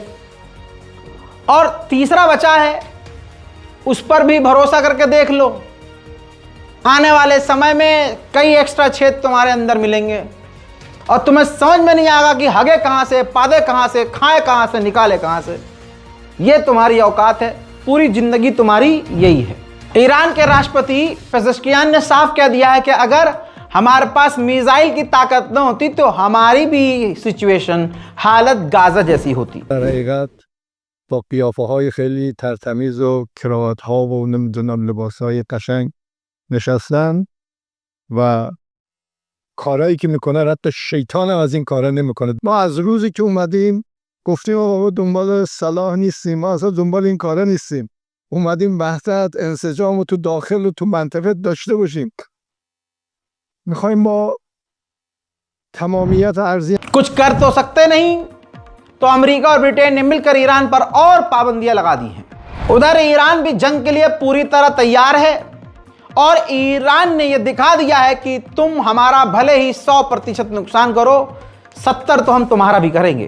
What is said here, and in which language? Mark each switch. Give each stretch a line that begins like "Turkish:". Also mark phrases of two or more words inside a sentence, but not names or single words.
Hindi: और तीसरा बचा है, उस पर भी भरोसा करके देख लो, आने वाले समय में कई एक्स्ट्रा छेद तुम्हारे अंदर मिलेंगे और तुम्हें समझ में नहीं आएगा कि हगे कहां से, पादे कहां से, खाए कहां से, निकाले कहां से। यह तुम्हारी औकात है, पूरी जिंदगी तुम्हारी यही है। ईरान के राष्ट्रपति पेजेश्कियान ने साफ कह दिया है कि अगर हमारे पास मिसाइल की ताकत न होती तो हमारी भी सिचुएशन, हालत गाजा जैसी होती।
Persian: با قیافه های خیلی ترتمیز و کراوات ها و نمیدونم لباس های قشنگ نشستن و کارهایی که میکنن حتی شیطان هم از این کارا نمیکنه. ما از روزی که اومدیم گفتیم بابا دنبال صلاح نیستیم، ما اصلا دنبال این کارا نیستیم، اومدیم وحدت انسجام رو تو داخل و تو منطقه داشته باشیم. میخوایم با تمامیت ارضی
Hindi: कुछ कर तो सकते नहीं, तो अमेरिका और ब्रिटेन ने मिलकर ईरान पर और पाबंदियां लगा दी हैं। उधर ईरान भी जंग के लिए पूरी तरह तैयार है और ईरान ने यह दिखा दिया है कि तुम हमारा भले ही 100% नुकसान करो, 70 तो हम तुम्हारा भी करेंगे।